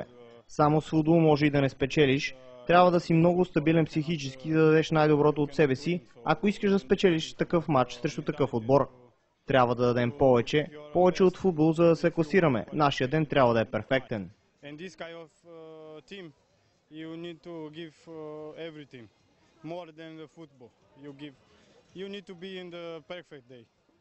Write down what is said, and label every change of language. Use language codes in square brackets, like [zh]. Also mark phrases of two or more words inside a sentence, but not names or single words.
[bg] Само с футбол може и да не спечелиш. Трябва да си много стабилен психически, да дадеш най-доброто от себе си, ако искаш да спечелиш такъв матч срещу такъв отбор. Трябва да дадем повече от футбол, за да се класираме. Нашия ден трябва да е перфектен. [en] More than the football. You need to be in the perfect day.